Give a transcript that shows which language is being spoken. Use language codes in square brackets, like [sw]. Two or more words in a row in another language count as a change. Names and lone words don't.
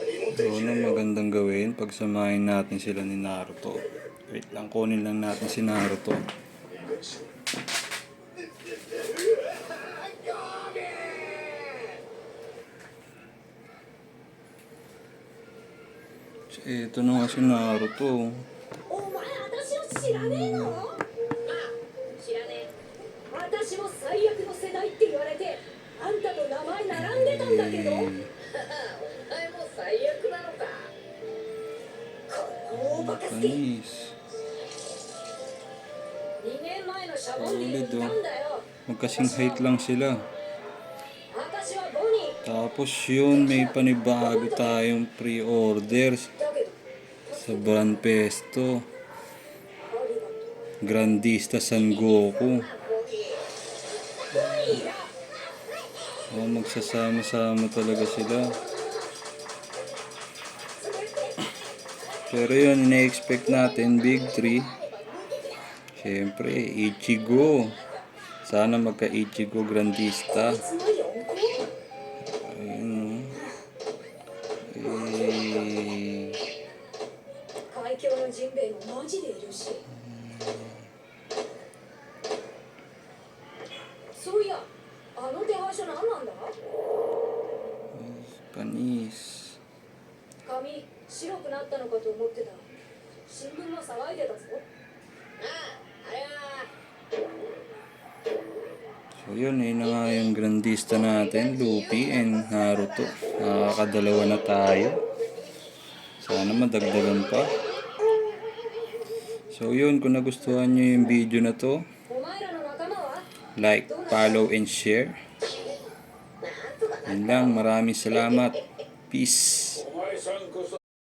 [tl] Ano magandang gawin pag samahin natin sila ni Naruto. Wait lang, kunin lang natin si Naruto. Ito na nga si Naruto. [ja] お前私を知らねえの？ああ、知らねえ。私も最悪の世代って言われて、あんたと名前並んでたんだけど。お前も最悪なのか。この大バカスケ。2 [tl] Panis. [ja] 年前のシャボンディにいたんだよ。 [tl] Magkasing height lang sila. [ja] 私はボニー。 [tl] Tapos yun, may panibago tayong pre-orders [ja] だけど、 [tl] sa Brand Pesto. [ja] ありがとう。 [tl] Grandista San Goku. [ja] ボニーだ。 [tl] Oh, magsasama-sama talaga sila. Pero yun, ina-expect natin, Big 3. Siyempre, Ichigo. Sana magka-Ichigo Grandista. [ja] いつの4個？ [tl] Ayun, oh. [ja] 海峡のジンベエもマジでいるし。そういや、あの手配書何なんだ？ [tl] Panis. [ja] 髪白くなったのかと思ってた。新聞も騒いでたぞ。ああ、あれは。 [tl] So yun, yun na nga yung Grandista natin, Luffy and Naruto. Nakakadalawa na tayo. Sana madagdagan pa. So yun, kung nagustuhan nyo yung video na to, [ja] お前らの仲間は？ [en] like, follow, and share. [tl] Yun lang, maraming salamat. Peace. [ja] お前さんこそ